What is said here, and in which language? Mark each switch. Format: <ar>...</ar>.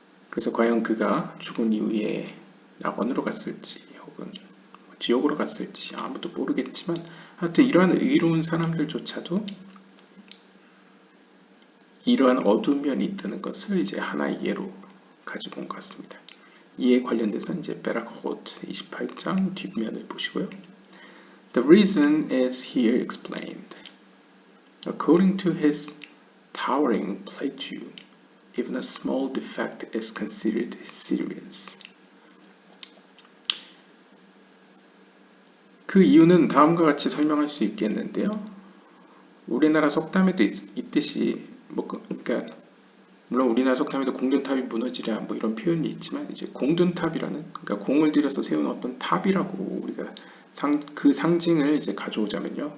<ko>그래서 과연 그가 죽은 이후에 낙원으로 갔을지 혹은 지옥으로 갔을지 아무도 모르겠지만 하여튼 이러한 의로운 사람들조차도 이러한 어두운 면이 있다는 것을 이제 하나의 예로 가지고 온 것 같습니다. 이에 관련돼서 이제 베라코트 28장 뒷면을 보시고요.</ko> <en>The reason is here explained. According to his towering platitude, even a small defect is considered serious.</en> <ko>그 이유는 다음과 같이 설명할 수 있겠는데요. 우리나라 속담에도 있듯이 그러니까 물론 우리나라 속담에도 공든탑이 무너지랴 이런 표현이 있지만 이제 공든탑이라는 그러니까 공을 들여서 세운 어떤 탑이라고 우리가 그 상징을 이제 가져오자면요.</ko>